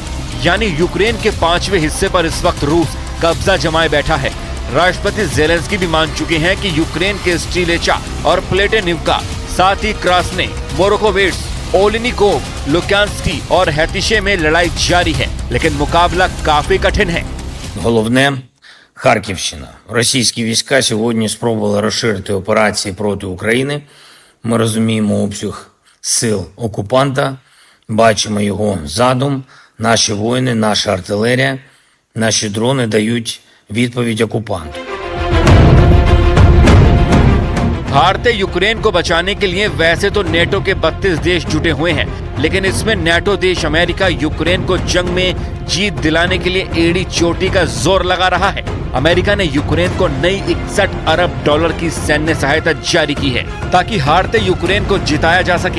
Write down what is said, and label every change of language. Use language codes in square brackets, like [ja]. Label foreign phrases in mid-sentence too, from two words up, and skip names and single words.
[hi] यानी यूक्रेन के 5वें हिस्से पर इस वक्त रूस कब्जा जमाए बैठा है। राष्ट्रपति ज़ेलेंस्की भी मान चुके हैं कि यूक्रेन के स्टिलेचा और प्लेटेनिवका, साथ ही क्रास्ने, मोरोकोवेट्स, ओलिनिकोव, लुक्यांस्की और हैतिशे में लड़ाई जारी है, लेकिन मुकाबला काफी कठिन है। [uk] Головне – Харківщина. Російські війська сьогодні спробували розширити операції проти України. Ми розуміємо обсяг сил окупанта, бачимо його задум. Наші воїни, наша артилерія, наші дрони дають відповідь окупанту. [hi] हारते यूक्रेन को बचाने के लिए वैसे तो नेटो के 32 देश जुटे हुए हैं, लेकिन इसमें नेटो देश अमेरिका यूक्रेन को जंग में जीत दिलाने के लिए एड़ी चोटी का जोर लगा रहा है। अमेरिका ने यूक्रेन को नई 61 अरब डॉलर की सैन्य सहायता जारी की है ताकि हारते यूक्रेन को जिताया जा सके।